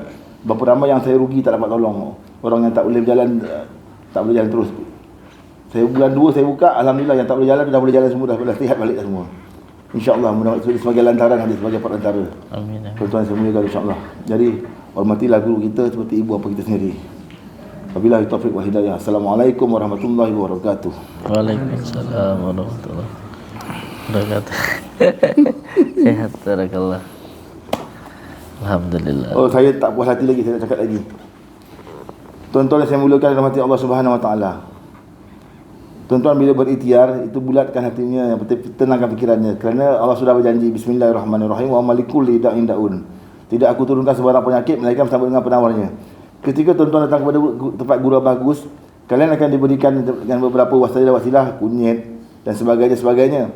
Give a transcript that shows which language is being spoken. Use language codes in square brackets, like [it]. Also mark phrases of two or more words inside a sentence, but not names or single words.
[ms] Berapa ramai yang saya rugi, tak dapat tolong. Orang yang tak boleh berjalan, tak boleh jalan terus. Saya bulan 2 saya buka, Alhamdulillah yang tak boleh jalan, dah boleh jalan semua, dah sihat balik dah semua. InsyaAllah, mudah-mudahan sebagai lantaran, hadis sebagai perantara. Amin. Tuan-tuan semuanya, insyaAllah. Jadi, hormatilah guru kita seperti ibu apa kita sendiri. [ar] وبالله التوفيق والهداية. السلام عليكم ورحمة الله وبركاته. وعليكم السلام ورحمة الله وبركاته. [ms] Sehat, barakallah. Alhamdulillah. Oh, saya tak puas hati lagi, saya nak cakap lagi. Tuan-tuan yang saya muliakan dalam hati [ar] الله سبحانه وتعالى. [ms] Tuan-tuan bila berikhtiar, itu bulatkan hatinya, yang penting tenangkan fikirannya. Kerana Allah sudah berjanji, Bismillahirrahmanirrahim, wa malikul lida'in daun. Tidak aku turunkan sebarang penyakit, melainkan bersama dengan penawarnya. Ketika tuan-tuan datang kepada tempat guru bagus, kalian akan diberikan dengan beberapa wasilah, kunyit dan sebagainya.